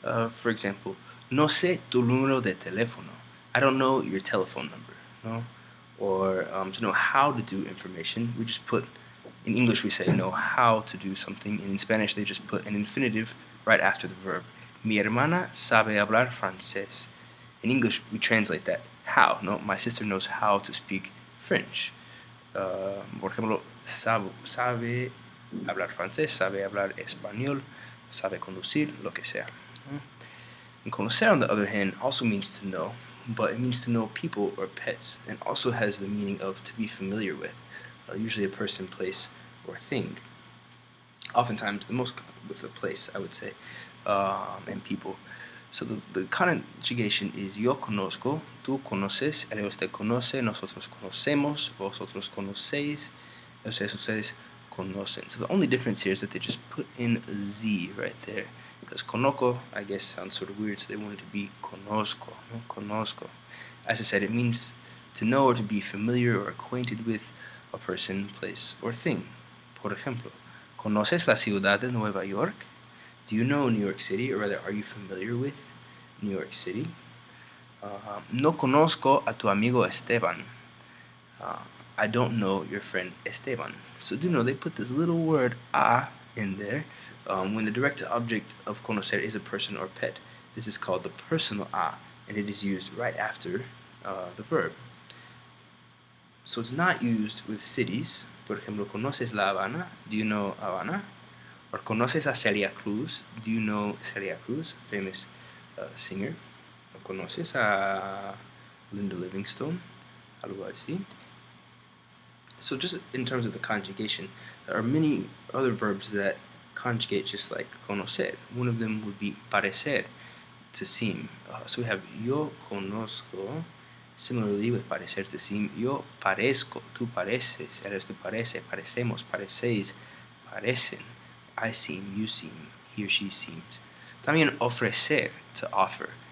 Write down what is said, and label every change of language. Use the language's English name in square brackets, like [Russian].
[English] For example, [Spanish] no sé tu número de teléfono. [English] I don't know your telephone number. No? Or to know how to do information, we just put, in English we say know how to do something, and in Spanish they just put an infinitive right after the verb. [Spanish] Mi hermana sabe hablar francés. [English] In English we translate that how. No, my sister knows how to speak French. [Spanish] Por ejemplo, sabe hablar francés, sabe hablar español, sabe conducir, lo que sea. [English] And conocer, on the other hand, also means to know, but it means to know people or pets, and also has the meaning of to be familiar with, usually a person, place, or thing. Oftentimes, the most with a place, I would say, and people. So the conjugation is [Spanish] yo conozco, tú conoces, él usted conoce, nosotros conocemos, vosotros conocéis, ustedes conocen. [English] So the only difference here is that they just put in a Z right there. Because conozco, I guess, sounds sort of weird, so they wanted to be conozco, no? Conozco. As I said, it means to know or to be familiar or acquainted with a person, place, or thing. [Spanish] Por ejemplo, ¿conoces la ciudad de Nueva York? [English] Do you know New York City, or rather, are you familiar with New York City? [Spanish] No conozco a tu amigo Esteban. [English] I don't know your friend Esteban. So do know they put this little word a in there when the direct object of conocer is a person or pet. This is called the personal a, and it is used right after the verb. So it's not used with cities. [Spanish] Por ejemplo, ¿conoces La Habana? [English] Do you know Havana? Or [Spanish] ¿conoces a Celia Cruz? [English] Do you know Celia Cruz, famous singer? [Spanish] ¿O ¿conoces a Linda Livingstone? Algo así. [English] So just in terms of the conjugation, there are many other verbs that conjugate just like conocer. One of them would be parecer, to seem. So we have [Spanish] yo conozco. [English] Similarly with [Spanish] parecer, to seem, yo parezco, tú pareces, eres tú parece, parecemos, parecéis, parecen. [English] I seem, you seem, he or she seems. [Spanish] También ofrecer, [English] to offer.